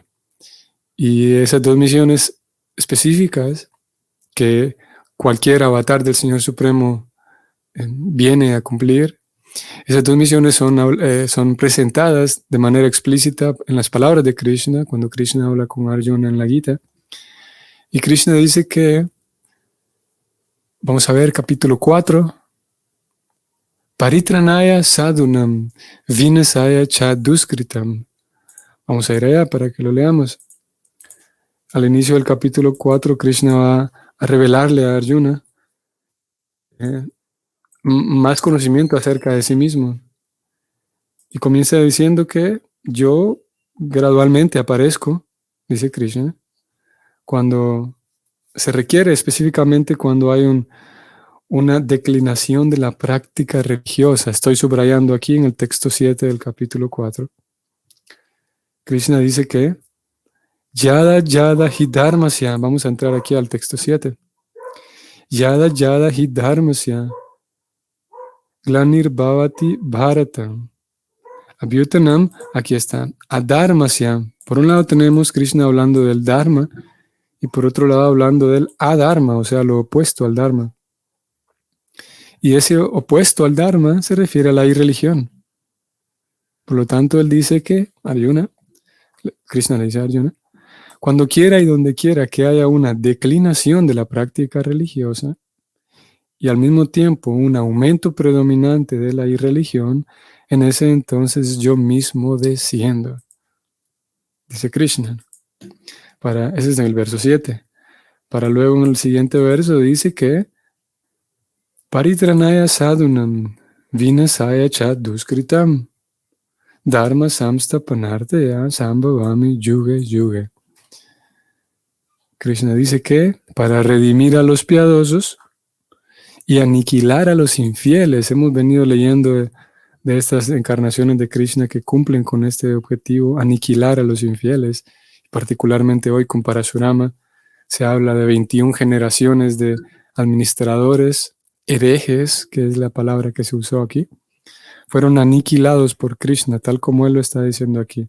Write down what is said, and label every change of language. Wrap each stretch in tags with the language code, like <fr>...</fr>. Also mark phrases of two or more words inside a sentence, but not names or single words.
<es>Y esas 2 misiones específicas que cualquier avatar del Señor Supremo viene a cumplir, esas 2 misiones son presentadas de manera explícita en las palabras de Krishna, cuando Krishna habla con Arjuna en la Gita. Y Krishna dice que, vamos a ver, capítulo 4,</es> <sa>Paritranaya sadhunam vinasaya chaduskritam.</sa> <es>Vamos a ir allá para que lo leamos. Al inicio del capítulo 4, Krishna va a revelarle a Arjuna más conocimiento acerca de sí mismo. Y comienza diciendo que yo gradualmente aparezco, dice Krishna, cuando se requiere, específicamente cuando hay una declinación de la práctica religiosa. Estoy subrayando aquí en el texto 7 del capítulo 4. Krishna dice que</es> <sa>Yada Yada hi dharmasya,</sa> <es>vamos a entrar aquí al texto 7.</es> <sa>Yada Yada hi dharmasya glanir bhavati bharata abhyutanam,</sa> <es>aquí está, adharmasya. Por un lado tenemos Krishna hablando del dharma y por otro lado hablando del adharma, o sea, lo opuesto al dharma. Y ese opuesto al dharma se refiere a la irreligión. Por lo tanto, él dice que Krishna le dice a Arjuna, cuando quiera y donde quiera que haya una declinación de la práctica religiosa y al mismo tiempo un aumento predominante de la irreligión, en ese entonces yo mismo desciendo. Dice Krishna. Ese es en el verso 7. Para luego en el siguiente verso dice que</es> <sa>Paritranaya sadhunam vinasaya chaduskritam dharma samstapanartaya sambhavami yuge yuge.</sa> <es>Krishna dice que para redimir a los piadosos y aniquilar a los infieles, hemos venido leyendo de estas encarnaciones de Krishna que cumplen con este objetivo, aniquilar a los infieles, particularmente hoy con Parashurama, se habla de 21 generaciones de administradores, herejes, que es la palabra que se usó aquí, fueron aniquilados por Krishna, tal como él lo está diciendo aquí.</es>